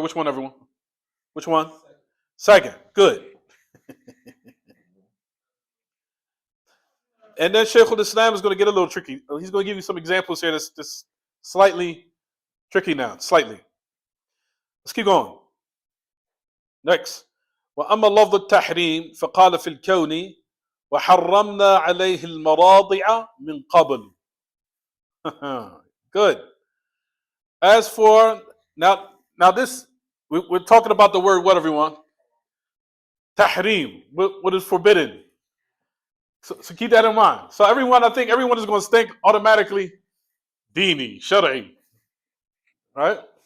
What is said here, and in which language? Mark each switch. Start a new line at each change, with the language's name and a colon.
English: Which one, everyone? Which one? Second. Good. And then Shaykh al-Islam is going to get a little tricky. He's going to give you some examples here that's slightly tricky now. Slightly. Let's keep going. Next.
Arabic: وأما لفظ التحريم فقال في الكون وحرمنا عليه المراضع من قبل.
English: Good. As for now this we're talking about the word what, everyone? Tahrim. What is forbidden? So keep that in mind. So I think everyone is going to think automatically dini, shar'i. Right?